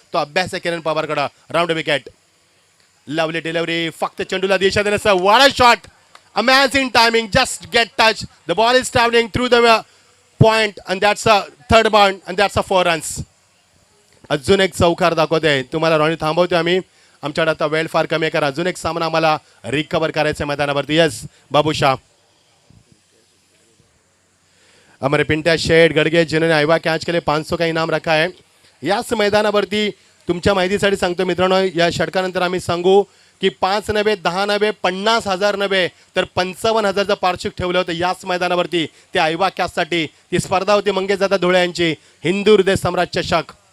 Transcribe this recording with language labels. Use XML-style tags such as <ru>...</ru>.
<mr>तो अभ्यास आहे किरण पवारकडं.</mr> <en>round wicket, lovely delivery,</en> <mr>फक्त चेंडूला दिशा देण्याचा वाडा shot,</mr> <en>Amazing timing, just get touch, the ball is travelling through the point and that's a third bound and that's a 4 runs.</en> <mr>अजून एक चौकार दाखवतोय तुम्हाला. रॉनी थांबवतोय आम्ही, आमच्याकडे आता वेळ फार कमी आहे कारण अजून एक सामना आम्हाला रिकवर करायचा आहे मैदानावरती.</mr> <hi>यस बाबू शाह, हमारे पिंट्या शेठ गडगे जिन्होंने आईवा कॅच के लिए 500 का इनाम रखा है.</hi> <mr>याच मैदानावरती तुमच्या माहितीसाठी सांगतो मित्रांनो, या षटकानंतर आम्ही सांगू की 5 नव्हे 10 नव्हे 50,000 नव्हे तर 55,000चं पारितोषिक ठेवलं होतं याच मैदानावरती. ते आईवा कॅचसाठी ती स्पर्धा होती मंगेशदादा धुळे यांची, हिंदू हृदय सम्राट चषक.</mr>